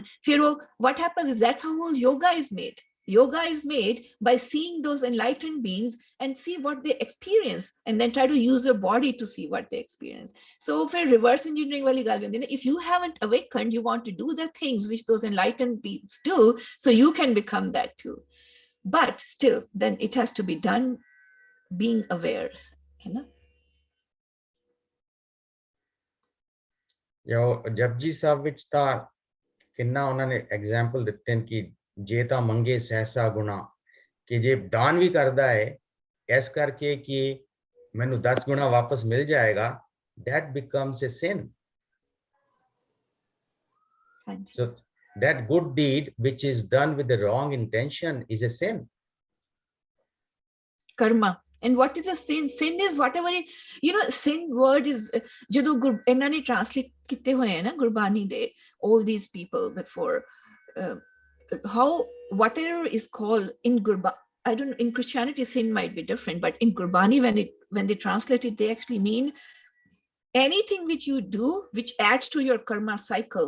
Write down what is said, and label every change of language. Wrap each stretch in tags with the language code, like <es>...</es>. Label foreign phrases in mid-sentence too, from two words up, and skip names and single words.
<en>What happens is, that's how whole yoga is made. Yoga is made by seeing those enlightened beings and see what they experience, and then try to use your body to see what they experience. So for reverse engineering, if you haven't awakened, you want to do the things which those enlightened beings do, so you can become that too. But still, then it has to be done being aware.</en> <pa>ਜਪਜੀ ਸਾਹਿਬ ਵਿੱਚ ਤਾਂ ਕਿੰਨਾ ਉਨ੍ਹਾਂਨੇ ਐਗਜ਼ਾਮਪਲ ਦਿੱਤੇ ਹੈਂ ਕਿ ਜੇ ਤਾ ਮੰਗੇ ਸਹਸਾ ਗੁਣਾ, ਕਿ ਜੇ ਦਾਨ ਭੀ ਕਰਤਾ ਹੈ ਇਸ ਕਰਕੇ ਕਿ ਮੈਨੂੰ 10 ਗੁਣਾ ਵਾਪਸ ਮਿਲ ਜਾਏਗਾ,</pa> <en>that becomes a sin. So that good deed which is done with the wrong intention is a sin. Karma. And what is a sin? Sin is whatever sin word is,</en> <pa>jado ਇਹਨਾਂ ਨੇ translate ਕੀਤੇ ਹੋਏ ਹੈ ਨਾ ਗੁਰਬਾਣੀ ਦੇ,</pa> <en>all these people before, how whatever is called in Gurbani, I don't know, in Christianity sin might be different, but in Gurbani when they translate it, they actually mean anything which you do which adds to your karma cycle.</en>